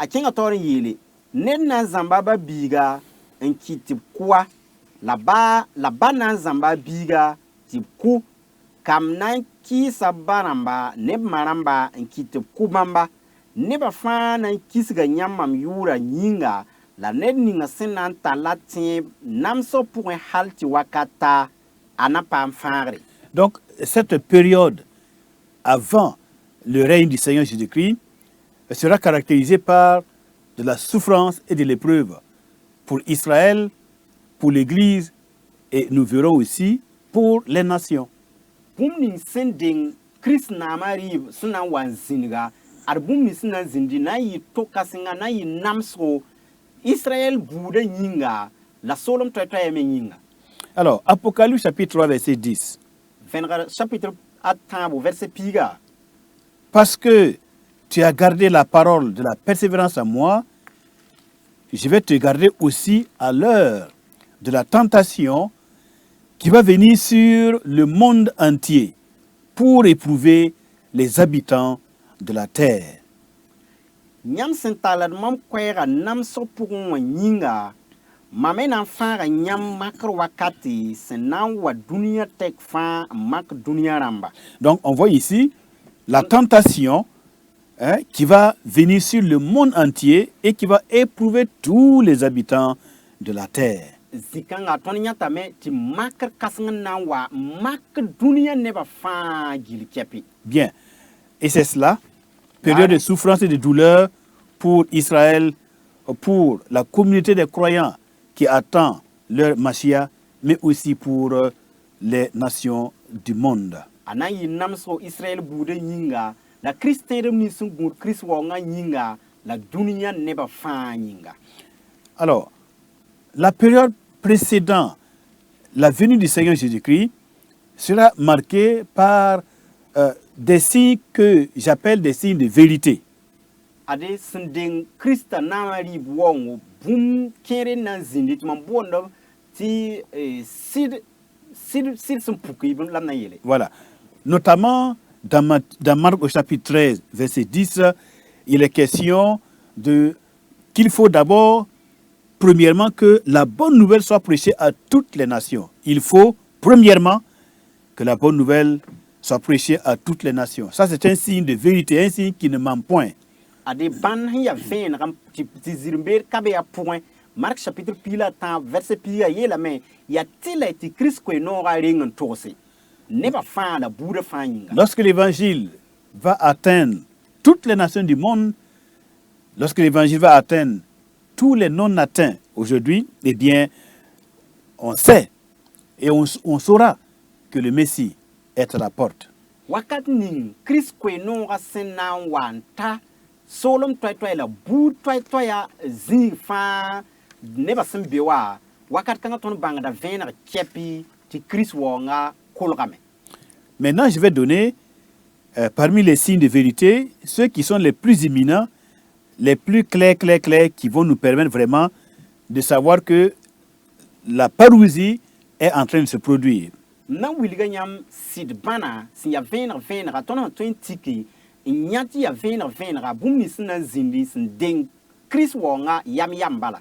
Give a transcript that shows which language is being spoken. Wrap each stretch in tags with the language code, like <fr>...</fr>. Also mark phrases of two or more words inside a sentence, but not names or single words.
<mos>kẽngã taoor n yeele ned na n zãmba ba biiga n kɩt tɩ b kʋa la ba na n zãmba a biiga tɩ b kʋ kam na n kɩɩsa ba rãmba ne b ma rãmba n kɩt tɩ b kʋ bãmba nebã fãa na n kisga yãmb mam yʋʋra yĩnga la ned ninga sẽn na n tar la tẽeb namsg pʋgẽ hal tɩ wakata a na paam fãagre.</mos> <fr>Donc, cette période avant le règne du Seigneur Jésus-Christ sera caractérisée par de la souffrance et de l'épreuve pour Israël, pour l'Église et nous verrons aussi pour les nations.</fr> <mos>Bũmb ning sẽn deng Kirist naamã rɩɩb sẽn na n wa n zĩnga ad bũmb ning sẽn na n zĩndi na n yɩ to-kãsenga na n yɩ namsgo Israël buudã yĩnga la soolem toɛ-toɛɛ me yĩnga.</mos> <fr>Alors, Apocalypse chapitre 3, verset 10.</fr> <mos>Vẽnegr chapitre a tãabo verset piiga.</mos> <fr>Parce que tu as gardé la parole de la persévérance à moi, je vais te garder aussi à l'heure de la tentation qui va venir sur le monde entier pour éprouver les habitants de la terre.</fr> <mos>Yãmb sẽn tallad mam koɛɛga namsg pʋgẽ wã yĩnga mam me na n fãaga yãmb makr wakate sẽn na n wa dũniyã tɛk fãa n mak dũniyã rãmba.</mos> <fr>Donc on voit ici la tentation qui va venir sur le monde entier et qui va éprouver tous les habitants de la terre.</fr> <mos>Zikãngã tõnd yãtame tɩ makr kãseng n na n wa mak dũniyã nebã fãa gill kɛpɩ.</mos> <fr>Bien. Et c'est cela, période de souffrance et de douleur pour Israël, pour la communauté des croyants qui attend leur Mashiach, mais aussi pour les nations du monde.</fr> <mos>A na n yɩ namsg Israël buudã yĩnga la Kirist tẽedem nins sẽn gũud Kirist waoongã yĩnga la dunia neba fãa yĩnga.</mos> <fr>Alors, la période précédant la venue du Seigneur Jésus-Christ sera marquée par des signes que j'appelle des signes de vérité.</fr> <mos>Ade sẽn deng Krista na n rɩɩb waoongo bũmb kẽere na n zĩndi tɩ mam boondb tɩ sɩd sẽn puk y la m na n yeele.</mos> <fr>Voilà. Notamment dans Marc au chapitre 13, verset 10, il est question qu'il faut d'abord, premièrement, que la bonne nouvelle soit prêchée à toutes les nations. Il faut, premièrement, que la bonne nouvelle soit prêchée à toutes les nations. Ça, c'est un signe de vérité, un signe qui ne ment point.</fr> <mos>Ade ban sẽn ya vẽenegame tɩ zirmbeer ka be ya pʋgẽ Mark chapitre pila tã verset pila yeelame yaa tɩ tɩ Kirist koe-noogã reng n togse neba fãa la buudã fãa yĩnga.</mos> <fr>Lorsque l'évangile va atteindre toutes les nations du monde, lorsque l'évangile va atteindre tous les non-atteints aujourd'hui, eh bien, on sait et on saura que le Messie est à la porte.</fr> <mos>Wakat ning Kirist koe-noogã sẽn na n wa n ta soolem toɛɛ-toɛɛ la buud toɛɛ-toɛɛa zĩig fãa neba sẽn be wa wakat kãngã tõnd bãngda vẽeneg kɛpy tɩ Kirist waoongã kolgame.</mos> <fr>Maintenant, je vais donner parmi les signes de vérité ceux qui sont les plus imminents, les plus clairs, qui vont nous permettre vraiment de savoir que la parousie est en train de se produire.</fr> <mos>Na wilga yãmb sɩd bãna sẽn ya vẽenega tõnd sẽn tõe n tiki n yã tɩ ya vẽenega bũmb nins sẽn na n zĩndi sẽn deng Kirist waoongã yam bala.</mos>